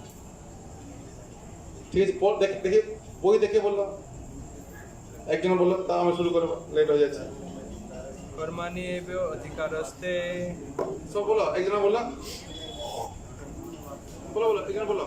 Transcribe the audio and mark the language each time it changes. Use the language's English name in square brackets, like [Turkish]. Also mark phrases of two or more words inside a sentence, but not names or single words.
[Bangla] ঠিক আছে দেখি বই দেখে বললো একজন বললো তা আমি শুরু করবো লেট হয়ে যাচ্ছে [Sanskrit] कर्माणि एव अधिकारस्ते [Bangla] সব বলো একজন বললো বলো একজন বললো